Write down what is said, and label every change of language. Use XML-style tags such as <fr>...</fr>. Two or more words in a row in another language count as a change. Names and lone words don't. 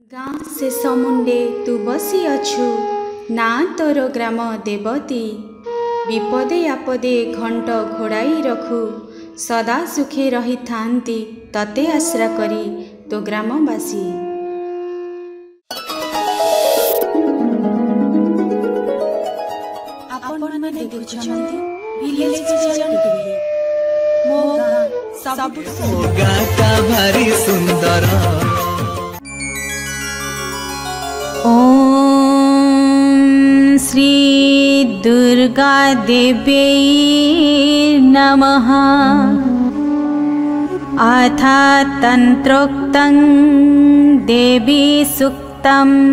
<or>ଗାଁ ଶେଷ ମୁଣ୍ଡେ ତୁ ବସି ଅଛୁ ନା ତୋର ଗ୍ରାମ ଦେବତୀ ବିପଦେ ଆପଦେ ଘଣ୍ଟ ଘୋଡ଼ାଇ ରଖୁ ସଦା ସୁଖେ ରହି ଥାନ୍ତି ତତେ ଆଶ୍ରା କରି ତୋ ଗ୍ରାମବାସୀ। ଆପଣ ମାନେ ଦେଖୁଛନ୍ତି विलेज विजन टीवी ମୋ ଗାଁ କା ଭାରି ସୁନ୍ଦର।</or> <sa>ओम श्री दुर्गा देवी नमः। अथ तंत्रोक्तं देवी सूक्तं।</sa>